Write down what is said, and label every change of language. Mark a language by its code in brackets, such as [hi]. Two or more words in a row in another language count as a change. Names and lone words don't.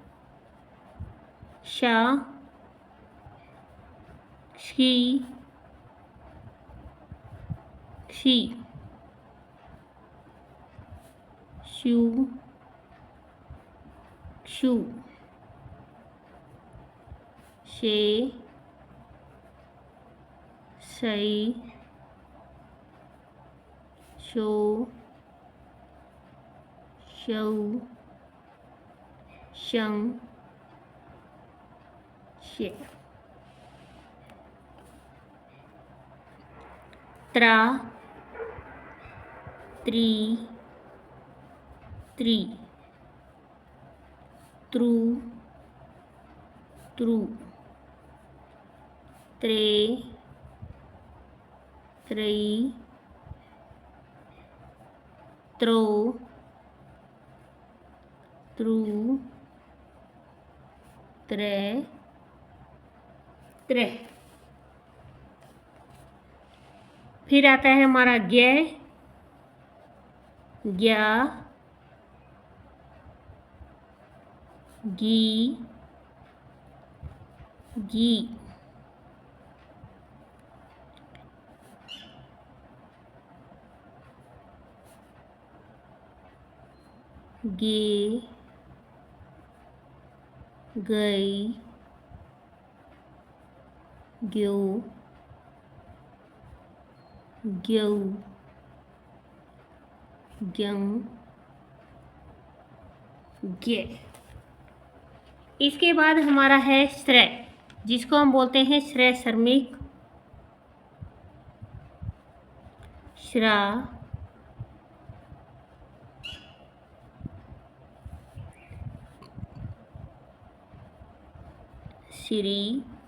[hi] शा, शी, शी, शू, शू, शे, सई, शो, शऊ, शं, शे, त्रा, त्री, त्री, त्रु, त्रु, त्रे, त्रयी, त्रो, त्रु, त्रे, त्रे। फिर आता है हमारा ज्ञ, ज्ञा, गी, गी, गे, गई, ग्यो, ग्यऊ, ग्यं, गे। इसके बाद हमारा है श्रेय, जिसको हम बोलते हैं श्रेय श्रमिक, श्रा, श्री।